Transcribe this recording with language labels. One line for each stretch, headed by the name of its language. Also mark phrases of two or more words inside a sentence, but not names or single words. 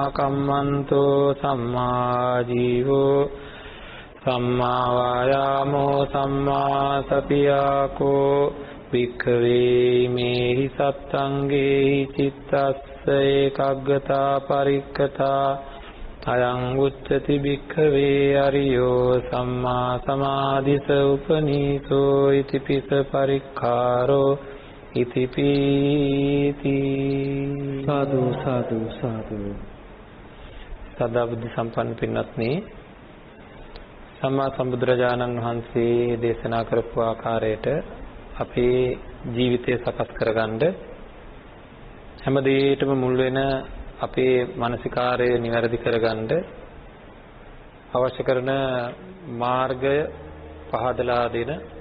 Pali: කම්මන්තෝ සම්මා ජීවෝ සම්මා වායාමෝ සම්මා සතියාකෝ භික්ඛවේ මේහි සත්තංගේහි චිත්තස්ස ඒකග්ගතා පරික්ඛතා අයං උච්චති භික්ඛවේ අරියෝ සම්මා සමාධිස උපනීසෝ ඉතිපිස පරික්ඛාරෝ ඉතිපීති සාදු සාදු සාදු
Sinhala: සදා බුද්ධ සම්පන්න පින්වත්නි සම්මා සම්බුදුරජාණන් වහන්සේ දේශනා කරපු ආකාරයට අපේ ජීවිතය සකස් කරගන්න හැම දෙයකටම මුල් වෙන අපේ මානසිකාරය නිවැරදි කරගන්න අවශ්‍ය කරන මාර්ගය පහදලා දෙන